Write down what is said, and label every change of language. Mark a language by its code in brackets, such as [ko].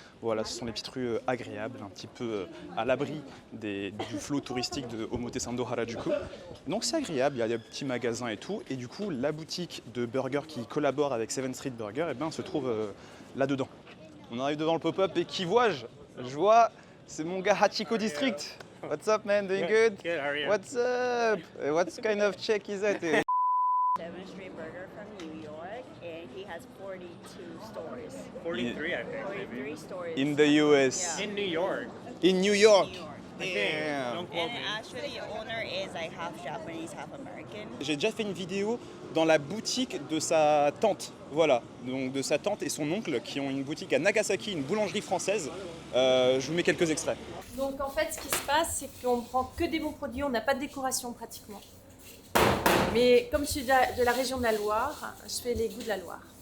[fr] Voilà, ce sont les petites rues agréables, un petit peu à l'abri du flot touristique de Omotesando Harajuku. Donc c'est agréable, il y a des petits magasins et tout. Et du coup, la boutique de burgers qui collabore avec 7 Street Burger eh ben, se trouve là-dedans. On arrive devant le pop-up et qui vois-je? Je vois, c'est mon gars Hachiko District. [en] What's up man, doing good? Good, how are you? What's up? What kind of check is that? 7th Street Burger from New York, and he has 42 stores. 43, I think, maybe. 43 stores. In the US. In New York. In New York. New York. Damn. And actually, the owner is like half Japanese, half American. [fr] J'ai déjà fait une vidéo dans la boutique de sa tante, voilà, donc de sa tante et son oncle qui ont une boutique à Nagasaki, une boulangerie française. Je vous mets quelques extraits. Donc en fait, ce qui se passe, c'est qu'on prend que des bons produits, on n'a pas de décoration pratiquement. Mais comme je suis de la région de la Loire, je fais les goûts de la Loire.